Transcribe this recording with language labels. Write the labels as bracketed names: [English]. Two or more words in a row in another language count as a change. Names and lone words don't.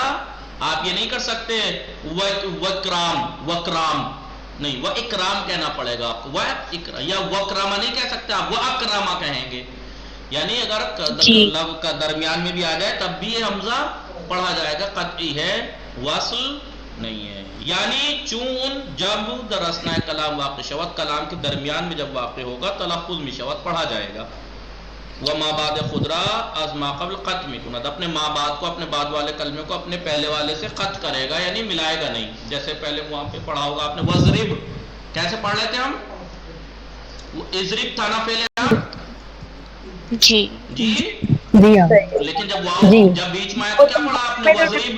[Urdu] آپ یہ نہیں کر سکتے وکرام وکرام نہیں، وہ اکرام کہنا پڑے گا آپ کو، یا وکراما نہیں کہہ سکتے آپ، وہ اکراما کہیں گے. یعنی اگر لفظ کا درمیان میں بھی آ جائے تب بھی یہ حمزہ پڑھا جائے گا، قطعی ہے، وصل نہیں ہے. [Persian] یعنی چون جب درسنا کلام واقع شود، [Urdu] کلام کے درمیان میں جب واقع ہوگا تلفظ میں شود پڑھا جائے گا. وہ [Persian] ماں بعد خدرا از ما قبل قط میں کند، [Urdu] اپنے ماں بعد کو، اپنے بعد والے کلمے کو اپنے پہلے والے سے قط کرے گا، یعنی ملائے گا نہیں. جیسے پہلے وہاں پہ پڑھا ہوگا آپ نے وضرب، کیسے پڑھ لیتے ہم، اضرب تھا نا پہلے جی جی، لیکن جب واؤ جب بیچ میں آیا تو کیا پڑھا آپ نے، وضرب.